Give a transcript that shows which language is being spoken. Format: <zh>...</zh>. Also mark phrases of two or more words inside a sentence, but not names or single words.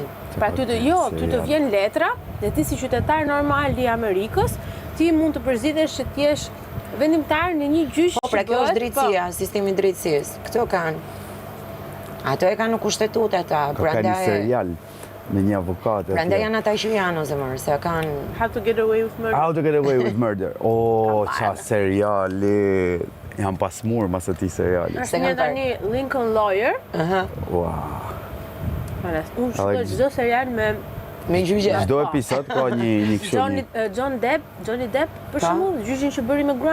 <sq>Pra ty të vjen letra, dhe ti si qytetar normal i Amerikës, ti mund të përzitesh që t'jesh vendimtar në një gjyq. Po, pra kjo është drejtësia, sistemi drejtësisë. Këto kanë. Ato e kanë në kushtetut ata. Ka një serial me një avokat. Prandaj janë ata që janë, zemër, se kanë...</sq> <en>How to get away with murder. How to get away with murder.</en> <sq>Qa seriali... Jam pasmur mas ati seriali. Është një tani Lincoln Lawyer. Wow. Unë shkoj çdo serial me... Me gjyqje. Çdo episod ka një kështu. Johnny Depp, për shembull, gjyqin që bëri me gruan e vet.</sq>